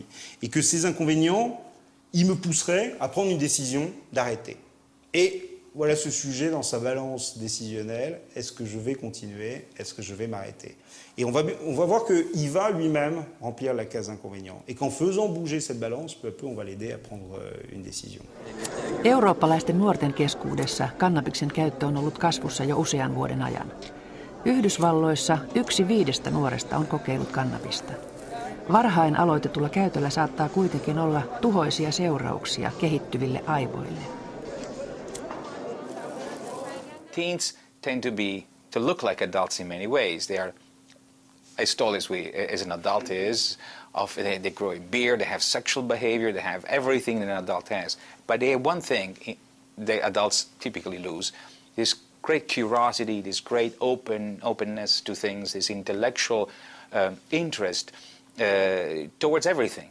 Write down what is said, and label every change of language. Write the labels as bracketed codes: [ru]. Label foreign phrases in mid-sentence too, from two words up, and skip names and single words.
[fr] Et que ces inconvénients, ils me pousseraient à prendre une décision d'arrêter. Et voilà ce sujet dans sa balance décisionnelle. Est-ce que je vais continuer? Est-ce que je vais m'arrêter? Et on va voir qu'il va lui-même remplir la case inconvénient. Et qu'en faisant bouger cette balance, peu à peu, on va l'aider à prendre une décision. [fi] Eurooppalaisten nuorten keskuudessa kannabiksen käyttö on ollut kasvussa jo usean vuoden ajan. Yhdysvalloissa 1/5 nuoresta on kokeillut kannabista. Varhain aloitetulla käytöllä saattaa kuitenkin olla tuhoisia seurauksia kehittyville aivoille. [en] Teens tend to look like adults in many ways. They are as tall as an adult is. They grow a beard, they have sexual behavior, they have everything that an adult has. But they have one thing the adults typically lose, this great curiosity, this great openness to things, this intellectual interest towards everything.